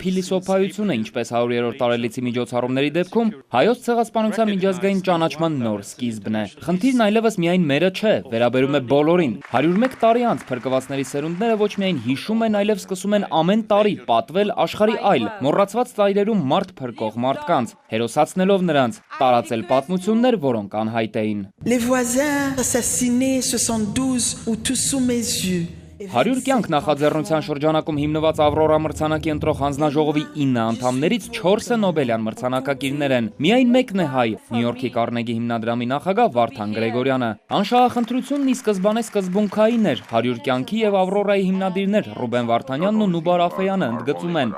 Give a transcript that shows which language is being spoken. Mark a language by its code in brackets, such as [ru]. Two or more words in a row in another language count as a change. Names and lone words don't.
[hy] փիլիսոփայությունը, ինչպես 100-րդ տարելիցի միջոցառումների դեպքում, հայոց ցեղասպանության միջազգային ճանաչման նոր սկիզբն է։ Խնդիրն այլևս միայն մերը չէ, վերաբերում է բոլորին։ 101 տարի անց փրկվածների սերունդները ոչ միայն հիշում են, այլև սկսում են ամեն տարի պատվել աշխարհի այլ, մոռացված ծայրերում մարդ փրկող մարդկանց, հերոսացնելով նրանց, տարածել պատմություններ, որոնք անհայտ էին։ [fr] Les voisins assassinés 72 ou tous sous mes yeux. [hy] 100 կյանք նախաձեռնության շրջանակում հիմնված Ավրորա մրցանակի ընտրող հանձնաժողովի 9 անդամներից 4-ը Նոբելյան մրցանակակիրներ են։ Միայն մեկն է հայ՝ Նյու Յորքի Կարնեգի հիմնադրամի նախագահ Վարդան Գրեգորյանը։ Անշահախնդրությունն ի սկզբանե սկզբունքային էր։ 100 կյանքի եւ Ավրորայի հիմնադիրներ Ռուբեն Վարդանյանն ու Նուբար Աֆեյանը ընդգծում են.